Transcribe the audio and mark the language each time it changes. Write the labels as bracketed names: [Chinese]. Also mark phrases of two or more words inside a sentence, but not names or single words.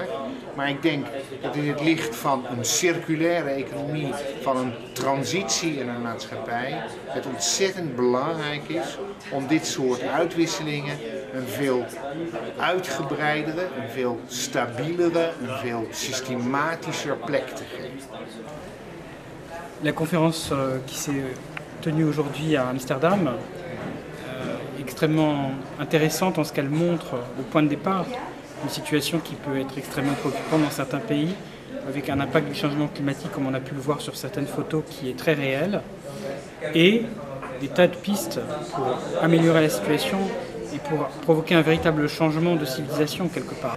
[Dutch] Maar ik denk dat in het licht van een circulaire economie, van een transitie in een maatschappij, het ontzettend belangrijk is om dit soort uitwisselingen een veel uitgebreidere, een veel stabielere, een veel systematischer plek te geven. [French] La conférence qui s'est tenue aujourd'hui à Amsterdam, extrêmement intéressante en ce qu'elle montre au point de départ une situation qui peut être extrêmement préoccupante dans certains pays, avec un impact du changement climatique, comme on a pu le voir sur certaines photos, qui est très réel, et des tas de pistes pour améliorer la situation et pour provoquer un véritable changement de civilisation quelque part.